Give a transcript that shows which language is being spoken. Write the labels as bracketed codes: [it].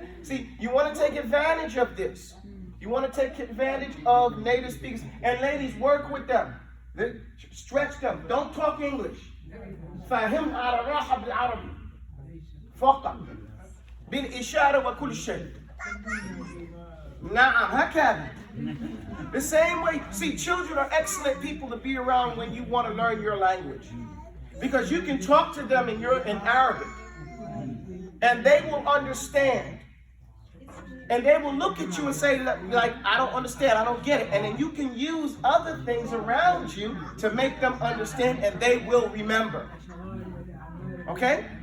[en] See, you want to take advantage of this. You want to take advantage of native speakers. And ladies, work with them. Stretch them. Don't talk English. [ar] فهم على راحة بالعربي فقط بالإشارة وكل شيء. نعم هكذا. [en] The same way, see, children are excellent people to be around when you want to learn your language. Because you can talk to them in Arabic. And they will understand. And they will look at you and say, like, I don't understand, I don't get it. And then you can use other things around you to make them understand, and they will remember. Okay?